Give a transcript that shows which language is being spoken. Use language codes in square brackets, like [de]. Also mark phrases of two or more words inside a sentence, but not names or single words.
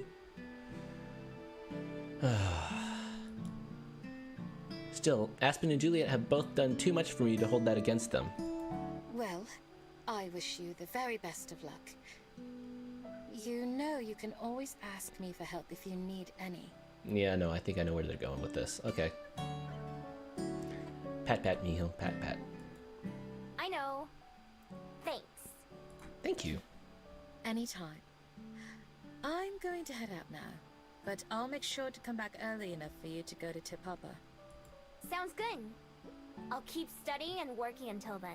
[en] Still, Aspen and Juliet have both done too much for me to hold that against them. Well, I wish you the very best of luck. You know you can always ask me for help if you need any. Yeah, no, I think I know where they're going with this. Okay. Pat pat, Miho. Pat pat. I know. Thanks. Thank you. Anytime. I'm going to head out now, but I'll make sure to come back early enough for you to go to Tip Papa. Sounds good. I'll keep studying and working until then.